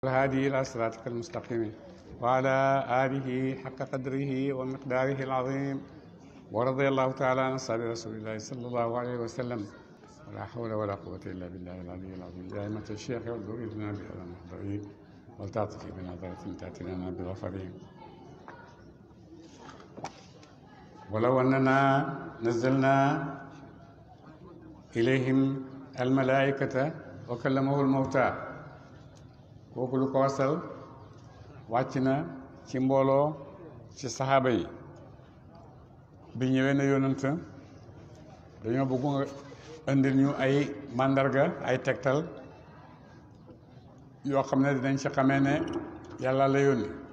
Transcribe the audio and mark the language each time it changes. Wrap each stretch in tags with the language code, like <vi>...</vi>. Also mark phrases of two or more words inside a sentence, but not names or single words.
<ar>الهادي إلى صراطك المستقيم وعلى آله حق قدره ومقداره العظيم ورضي الله تعالى عن أصحاب رسول الله صلى الله عليه وسلم ولا حول ولا قوة إلا بالله العلي العظيم دائمة الشيخ والدور لنا بهذا المحضرين والتعطف بنظرة تأتي لنا بغفرين ولو أننا نزلنا إليهم الملائكة وكلمه الموتى</ar> <wo>kooku lu ko wasal wàcc na ci mbooloo ci saxaaba yi bi ñëwee na yonent dañoo bëgg nga indil ñu ay màndarga ay tegtal yoo xam ne dinañ ci xamee ne yàlla la yónni</wo>